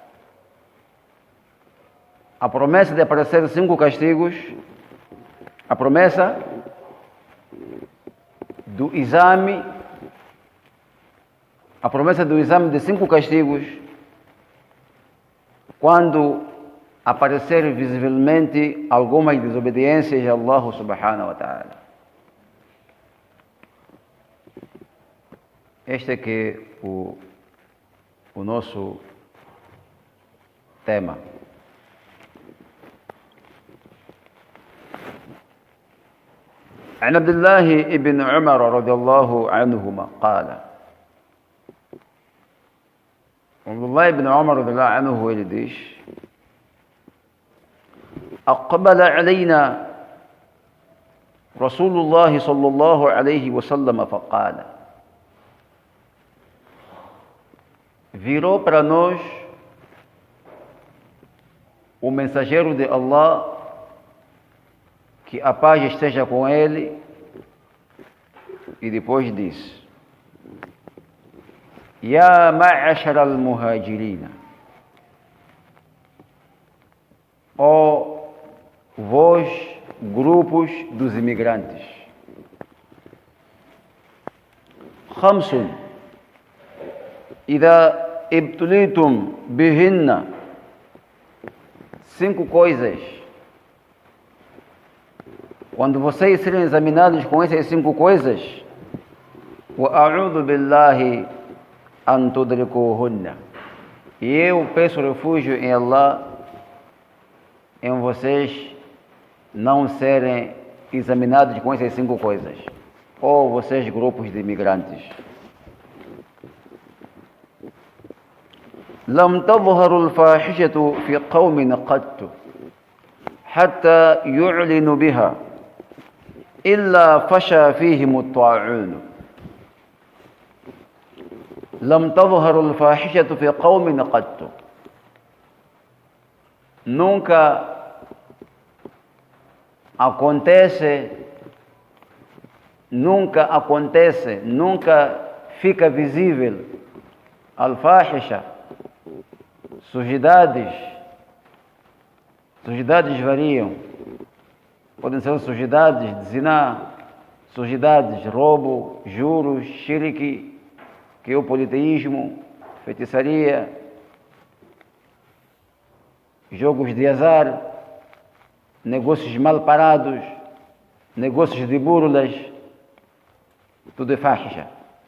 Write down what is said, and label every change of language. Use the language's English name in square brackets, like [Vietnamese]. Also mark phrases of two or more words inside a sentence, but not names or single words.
[Portuguese] A promessa de aparecer 5 castigos, a promessa do exame, a promessa do exame de 5 castigos quando aparecer visivelmente alguma desobediência de Allah [Arabic] سبحانه وتعالى. [Portuguese] Este é que é o nosso tema. [Arabic] عن عبد الله بن عمر رضي الله عنهما قال. عبد الله بن عمر رضي الله عنه [Portuguese] ele diz: [Arabic] أقبل علينا رسول الله صلى الله عليه وسلم فقال. [Portuguese] Virou para nós o mensageiro de Allah, que a paz esteja com ele, e depois disse: [Arabic] يا معشر المهاجرين، [Portuguese] ó vós grupos dos imigrantes. [Arabic] خمس إذا ابتليتم بهن، [Portuguese] 5 coisas, quando vocês serem examinados com essas 5 coisas, [Arabic] وأعوذ بالله أن تدركوهن, [Portuguese] e eu peço refúgio em Allah em vocês não serem examinados com essas 5 coisas, ou vocês grupos de imigrantes. [Arabic] لم تظهر الفاحشة في قوم قط حتى يعلنوا بها إلا فشى فيهم الطاعون. لم تظهر الفاحشة في قوم قط. [Portuguese] Nunca acontece, nunca fica visível al-fahisha, sujidades variam, podem ser sujidades de zina, sujidades de roubo, juros, shirk, que é o politeísmo, feitiçaria, jogos de azar, negócios mal parados, negócios de burlas, tudo é fahisha.